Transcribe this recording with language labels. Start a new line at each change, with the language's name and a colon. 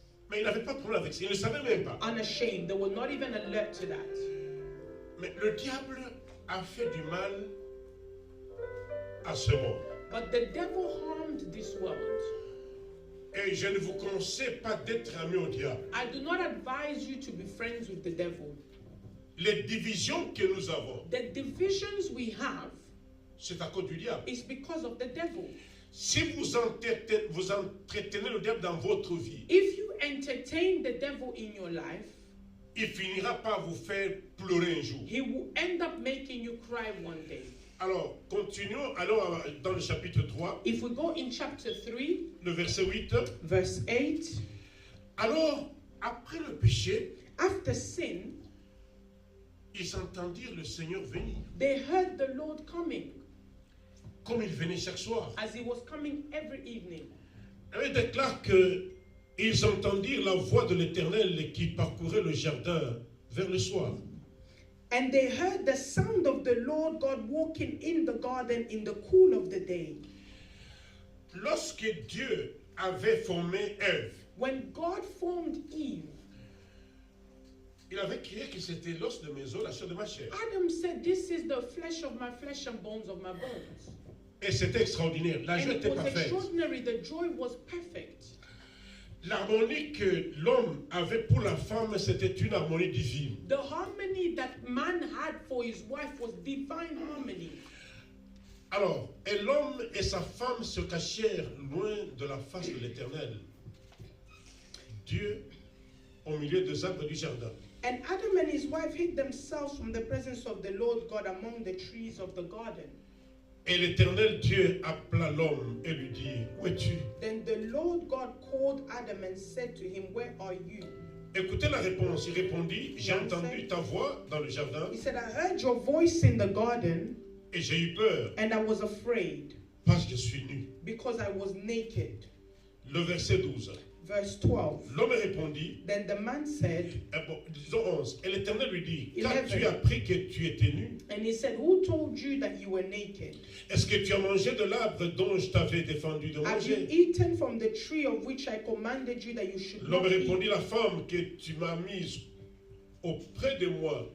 French: mais ils n'avaient pas de problème avec ça. Ils ne savaient même pas.
English: unashamed. They were not even alert to that.
French: Mais le diable a fait du mal à ce monde.
English: But the devil harmed this world.
French: Et je ne vous conseille pas d'être ami au diable.
English: I do not advise you to be friends with the devil.
French: Les divisions que nous avons,
English: The divisions we have
French: c'est à cause du diable.
English: is because of the devil.
French: Si vous entretenez le diable dans votre vie,
English: If you entertain the devil in your life,
French: il finira par vous faire pleurer un jour.
English: he will end up making you cry one day.
French: Alors, continuons, allons dans le chapitre 3,
English: If we go in chapter 3,
French: le verset 8.
English: verse 8,
French: Alors, après le péché,
English: after sin,
French: ils entendirent le Seigneur venir,
English: they heard the Lord coming,
French: comme il venait chaque soir.
English: as he was coming every evening.
French: Il déclare qu'ils entendirent la voix de l'Éternel qui parcourait le jardin vers le soir.
English: And they heard the sound of the Lord God walking in the garden in the cool of the day.
French: Lorsque Dieu avait formé Ève,
English: When God formed Eve,
French: il avait crié que c'était l'os de mes os, la chair de ma chair.
English: Adam said, "This is the flesh of my flesh and bones of my bones."
French: Et c'était extraordinaire. La
English: And
French: joie
English: it
French: était
English: was
French: parfaite.
English: extraordinary. The joy was perfect.
French: L'harmonie que l'homme avait pour la femme, c'était une harmonie divine.
English: The harmony that man had for his wife was divine harmony.
French: Alors, et l'homme et sa femme se cachèrent loin de la face de l'Éternel, Dieu, au milieu des arbres du jardin.
English: And Adam and his wife hid themselves from the presence of the Lord God among the trees of the garden.
French: Et l'Éternel Dieu appela l'homme et lui dit, où es-tu?
English: Then the Lord God called Adam and said to him, "Where are you?"
French: Écoutez la réponse. Il répondit, j'ai entendu ta voix dans le jardin
English: He said, "I heard your voice in the garden,
French: et j'ai eu peur
English: and I was afraid
French: parce que je suis nu.
English: because I was naked."
French: Le verset 12.
English: Verse 12.
French: L'homme répondit,
English: Then the man said,
French: disons 11, et l'Éternel lui dit,
English: 11.
French: qu'as-tu appris que tu étais nu?
English: and he said, "Who told you that you were naked?
French: Est-ce que tu as mangé de l'arbre dont je t'avais défendu de
English: Have you
French: manger?
English: eaten from the tree of which I commanded you that you should
French: L'homme
English: not eat?"
French: répondit, la femme que tu m'as mise auprès de moi